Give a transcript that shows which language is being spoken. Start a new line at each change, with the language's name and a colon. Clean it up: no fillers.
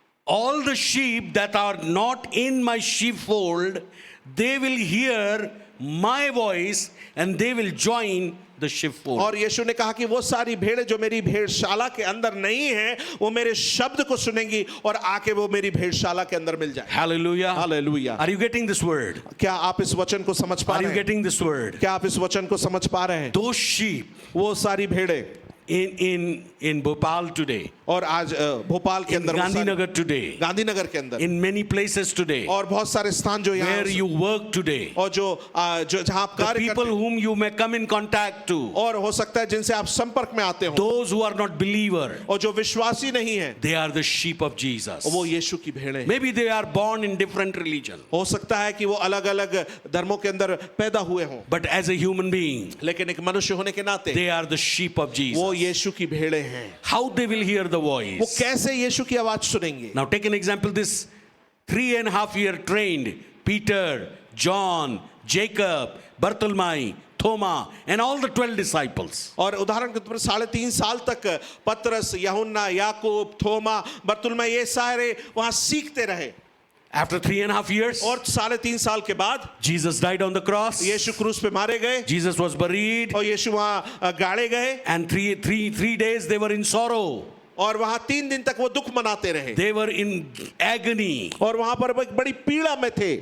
English: all the sheep that are not in my sheepfold, they will hear my voice and they will join the sheepfold.
Hindi: और यीशु ने कहा कि वो सारी भेड़ें जो मेरी भेड़शाला के अंदर नहीं है, वो मेरे शब्द को सुनेंगी और आके वो मेरी भेड़शाला के अंदर मिल जाए।
English: Hallelujah.
Hindi: Hallelujah.
English: Are you getting this word?
Hindi: क्या आप इस वचन को समझ पा
English: Are you
Hindi: रहे हैं?
English: getting this word?
Hindi: क्या आप इस वचन को समझ पा रहे हैं?
English: Those sheep
Hindi: वो सारी भेड़ें
English: in Bhopal today,
Hindi: और आज भोपाल के
English: in
Hindi: अंदर वो सारी-
English: Gandhinagar today,
Hindi: गांधीनगर के अंदर
English: in many places today,
Hindi: और बहुत सारे स्थान जो यहाँ
English: where you work today,
Hindi: और जो जहाँ आप
English: the
Hindi: कार्य
English: people
Hindi: करते हैं,
English: whom you may come in contact to,
Hindi: और हो सकता है जिनसे आप संपर्क में आते हो,
English: those who are not believer,
Hindi: और जो विश्वासी नहीं है,
English: they are the sheep of Jesus.
Hindi: वो यीशु की भेड़ें हैं।
English: Maybe they are born in different religion,
Hindi: हो सकता है कि वो अलग अलग धर्मों के अंदर पैदा हुए हों,
English: but as a human being,
Hindi: लेकिन एक मनुष्य होने के नाते
English: they are the sheep of Jesus.
Hindi: वो यीशु की भेड़ें हैं।
English: How they will hear the
Hindi: वो
English: voice?
Hindi: कैसे यीशु की आवाज सुनेंगे?
English: Now take an example, this 3.5 year trained Peter, John, Jacob, Bartholomew, Thoma, and all the 12 disciples.
Hindi: और उदाहरण के तौर पर 3.5 साल तक पतरस, यूहन्ना, याकूब, थोमा, बरतुल्मै ये सारे वहां सीखते रहे।
English: After 3.5 years,
Hindi: और 3.5 साल के बाद
English: Jesus died on the cross.
Hindi: यीशु क्रूस पे मारे गए
English: Jesus was buried,
Hindi: और यीशु वहां गाड़े गए
English: and three days they were in sorrow.
Hindi: और वहां 3 दिन तक वो दुख मनाते रहे
English: They were in agony.
Hindi: और वहां पर वो एक बड़ी पीड़ा में थे।